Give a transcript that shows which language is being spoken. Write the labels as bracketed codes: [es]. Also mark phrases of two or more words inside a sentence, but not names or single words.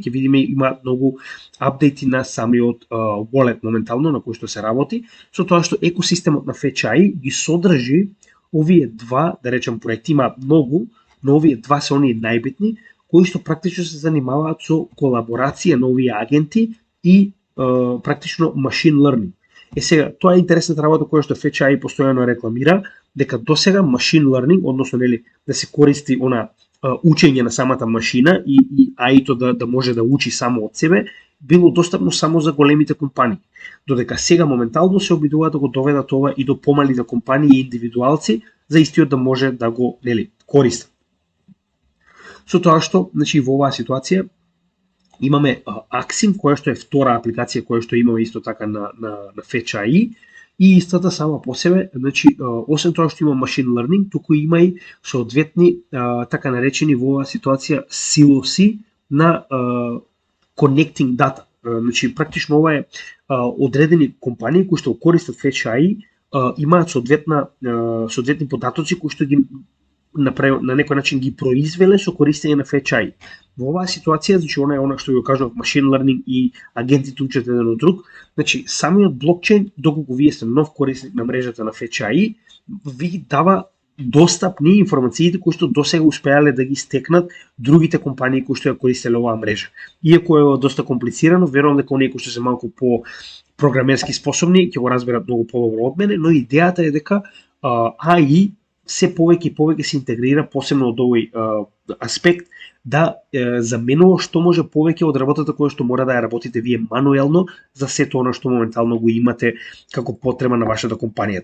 [mk] Ќе видиме имаат многу апдејти на самиот wallet моментално на кој што се работи, со тоа што екосистемот на Fetch AI ги содржи овие два, да речем, проекти. Имаат многу, но овие два се оние најбитни кои што практично се занимаваат со колаборација на овие агенти и практично [en] machine learning. [mk] Сега, тоа е интересната работа која што Fetch AI постојано рекламира, дека досега [en] machine learning, [mk] односно да се користи учење на самата машина и AI-то да може да учи само од себе, било достапно само за големите компании. Додека сега моментално се обидуваат да го доведат ова и до помалите компании и индивидуалци, за истиот да може да го користат. Со тоа што, значи, во оваа ситуација имаме Axim, која што е втора апликација која што имаме исто така на Fetch AI, и истата сама по себе, значи, освен тоа што има [en] machine learning, [mk] туку има и соодветни така наречени во оваа ситуација силоси на [en] connecting data. [mk] Значи, практично ова е одредени компании кои што користат Fetch AI, имаат соодветни податоци кои што ги на некој начин ги произвеле со користење на Fetch AI. Во оваа ситуација, значи она што ја кажав, [en] machine learning [mk] и агентите учат еден од друг, значи самиот блокчейн, доколку вие сте нов корисник на мрежата на Fetch AI, ви дава достапни информациите кои што досега успеале да ги стекнат другите компании кои што ја користеле оваа мрежа. Иако е доста комплицирано, верувам дека оние кои што се малку по програмерски способни ќе го разберат многу подобро од мене, но идејата е дека AI се повеќе и повеќе се интегрира, посебно од овој аспект, да заменува што може повеќе од работата која што мора да ја работите вие мануелно за сето она што моментално го имате како потреба на вашата компанија.